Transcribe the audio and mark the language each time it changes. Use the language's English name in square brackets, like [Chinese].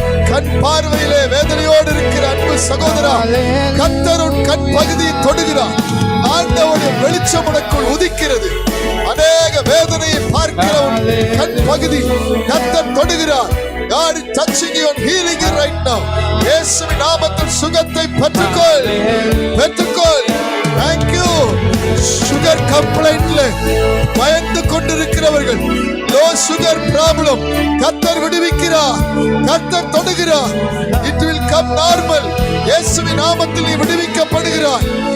[Tamil] கண் பார்வையிலே வேதனையோடு இருக்கிற அன்பு சகோதரா, கர்த்தர் உன் கண் பகுதியை தொடுகிறார். ஆண்டவருடைய வெளிச்சம் உனக்குள் உதிக்கிறது. அநேக வேதனையை பார்க்கிற கண் பகுதி கர்த்தர் தொடுகிறார். [English] God is touching you and healing you right now. [Tamil] இயேசுவின் நாமத்தில் சுகத்தை பெற்றுக்கொள், பெற்றுக்கொள். [English] Thank you. [Tamil] சுகர் கம்ப்ளைண்ட்ல பயந்து கொண்டிருக்கிறவர்கள், [English] low sugar problem, [Tamil] கர்த்தர் விடுவிக்கிறார், கர்த்தர் தொடுகிறார். [English] It will come normal. [Tamil] இயேசுவின் நாமத்தில் நீ விடுவிக்கப்படுகிறாய்.